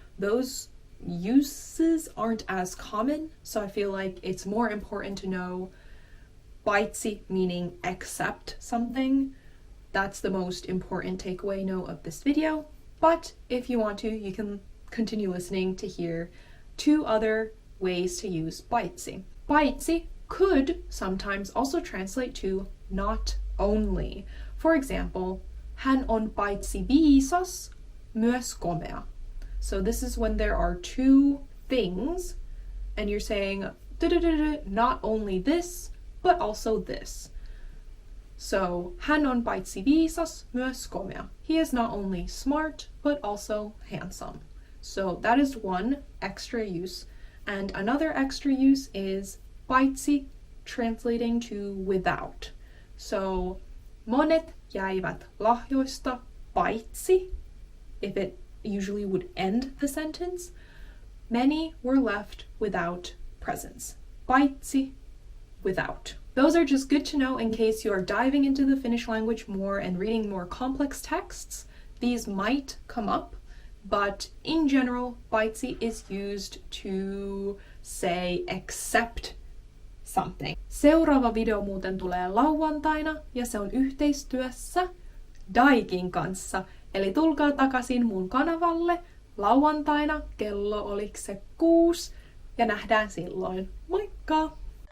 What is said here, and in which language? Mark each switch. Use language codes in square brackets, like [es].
[en] Those uses aren't as common, so I feel like it's more important to know paitsi meaning except something. That's the most important takeaway note of this video. But if you want to, you can continue listening to hear 2 other ways to use paitsi. Paitsi could sometimes also translate to not only. For example, [fi] hän on paitsi viisas, myös komea. [en] So this is when there are 2 things and you're saying not only this, but also this. So, [fi] hän on paitsi viisas, myös komea. [en] He is not only smart, but also handsome. So that is one extra use. And another extra use is paitsi, translating to without. So, [fi] monet jäivät lahjoista paitsi, [en] if it usually would end the sentence, many were left without presents. Paitsi, without. Those are just good to know in case you are diving into the Finnish language more and reading more complex texts. These might come up, but in general, paitsi is used to say except something. [fi] Seuraava video muuten tulee lauantaina ja se on yhteistyössä Daikin kanssa. Eli tulkaa takaisin mun kanavalle lauantaina kello oliks se 6 ja nähdään silloin. Moikka!